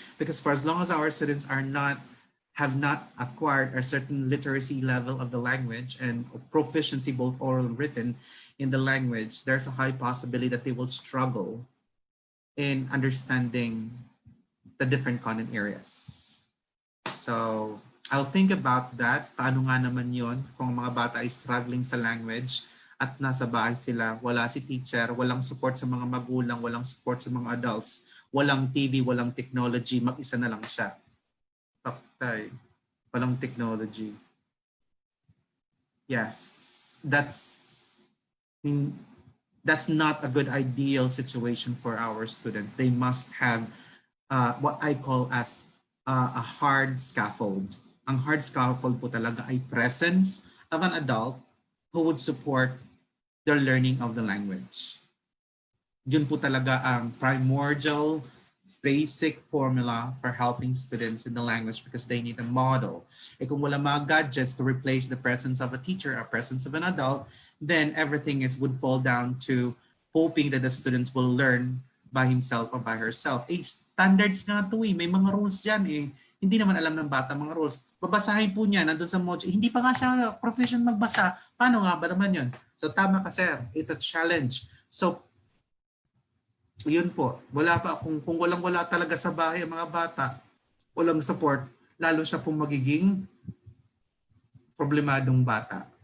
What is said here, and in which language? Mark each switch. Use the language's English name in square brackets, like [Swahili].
[English] Because for as long as our students have not acquired a certain literacy level of the language and proficiency, both oral and written, in the language, there's a high possibility that they will struggle in understanding the different content areas. So I'll think about that. [Filipino] Paano nga naman yun kung mga bata ay struggling sa language at nasa bahay sila, wala si teacher, walang support sa mga magulang, walang support sa mga adults, walang TV, walang technology, mag-isa na lang siya. Okay. Walang technology. [English] Yes, that's not a good ideal situation for our students. They must have what I call as a hard scaffold. [Filipino] Ang hard scaffold po talaga ay [English] presence of an adult who would support their learning of the language. [Filipino] Yun po talaga ang [English] primordial basic formula for helping students in the language because they need a model. [Filipino] Kung wala mga gadgets [English] to replace the presence of a teacher, a presence of an adult, then everything would fall down to hoping that the students will learn by himself or by herself. [Filipino] Standards nga ito may mga rules yan Hindi naman alam ng bata mga rules. Babasahin po niya, nandun sa module, hindi pa nga siya proficient magbasa. Paano nga ba naman yun? [English] So [Filipino] tama ka [English] sir, it's a challenge. [Filipino] So yun po, wala pa kung walang-wala talaga sa bahay ang mga bata, walang support, lalo siya pong magiging problemadong bata.